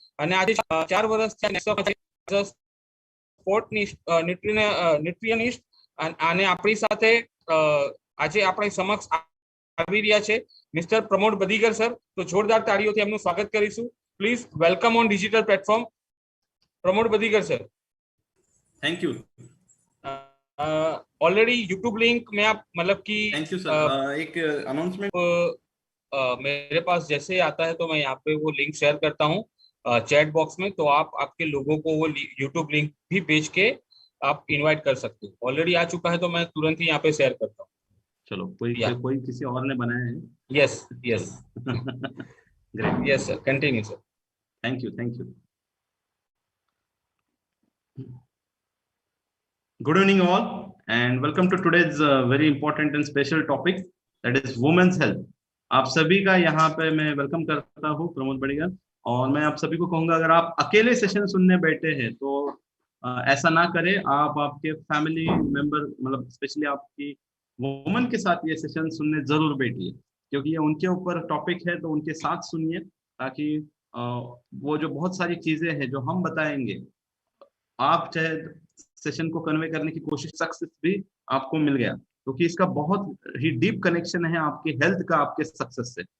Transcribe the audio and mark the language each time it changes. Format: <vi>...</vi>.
<gu>અને આજે 4 વર્ષ ન્યુટ્રિશનિસ્ટ અને આપણી સાથે આજે આપણી સમક્ષ આવી રહ્યા છે મિસ્ટર પ્રમોદ બદીગર સર। તો જોરદાર તાળીઓથી એમનું સ્વાગત કરીશું।</gu> <en>Please welcome on digital platform Pramod Badigar sir. Thank you.</en> <hi>Already YouTube link में आप मतलब कि</hi> <en>Thank you sir. एक announcement</en> <hi>मेरे पास जैसे आता है तो मैं यहाँ पे वो लिंक शेयर करता हूँ चैट बॉक्स में। तो आप आपके लोगों को वो यूट्यूब लिंक भी भेज के आप इनवाइट कर सकते हो। ऑलरेडी आ चुका है तो मैं तुरंत ही यहाँ पे शेयर करता हूँ। चलो कोई किसी और ने बनाया है?</hi> <en>Yes yes great. Yes sir, continue sir. Thank you. Good evening all and welcome to today's very important and special topic, that is women's health।</en> <hi>आप सभी का यहाँ पे मैं वेलकम करता हूँ प्रमोद बड़ीगर। और मैं आप सभी को कहूँगा अगर आप अकेले सेशन सुनने बैठे हैं तो ऐसा ना करें। आप आपके फैमिली मेंबर, मतलब स्पेशली आपकी वुमन के साथ ये सेशन सुनने जरूर बैठिए, क्योंकि ये उनके ऊपर टॉपिक है। तो उनके साथ सुनिए ताकि वो जो बहुत सारी चीजें हैं जो हम बताएंगे, आप चाहे सेशन को कन्वे करने की कोशिश, सक्सेस भी आपको मिल गया, क्योंकि इसका बहुत ही डीप कनेक्शन है आपकी हेल्थ का आपके सक्सेस से।</hi>